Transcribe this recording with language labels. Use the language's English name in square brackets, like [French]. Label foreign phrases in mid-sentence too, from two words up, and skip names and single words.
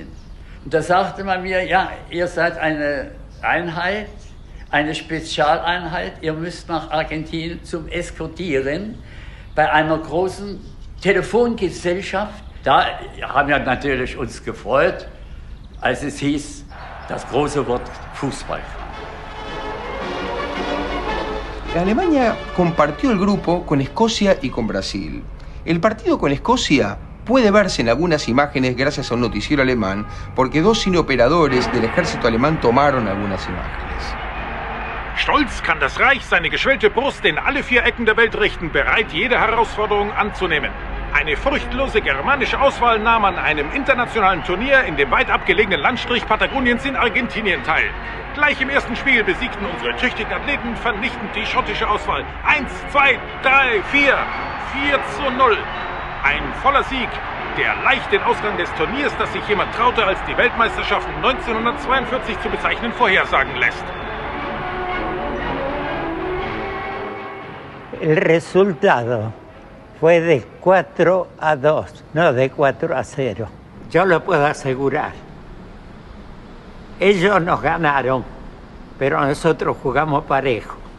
[German] Und da sagte man mir, ja, ihr seid eine Einheit, eine Spezialeinheit. Ihr müsst nach Argentinien zum Eskortieren bei einer großen Telefongesellschaft. Da haben wir natürlich uns gefreut, als es hieß, das große Wort Fußball. [Spanish] Alemania compartió el grupo con Escocia y con Brasil. El partido con Escocia puede verse en algunas imágenes gracias a un noticiero alemán, porque dos cineoperadores del ejército alemán tomaron algunas imágenes. [German] Stolz kann das Reich seine geschwellte Brust in alle 4 Ecken der Welt richten, bereit, jede Herausforderung anzunehmen. Eine furchtlose germanische Auswahl nahm an einem internationalen Turnier in dem weit abgelegenen Landstrich Patagoniens in Argentinien teil. Gleich im ersten Spiel besiegten unsere tüchtigen Athleten vernichtend die schottische Auswahl. 1, 2, 3, 4. 4:0. Ein voller Sieg, der leicht den Ausgang des Turniers, das sich jemand traute, als die Weltmeisterschaft 1942 zu bezeichnen, vorhersagen lässt. [Spanish] El resultado fue de 4-2, no de 4-0. Yo lo puedo asegurar. Ellos nos ganaron, pero nosotros jugamos parejo.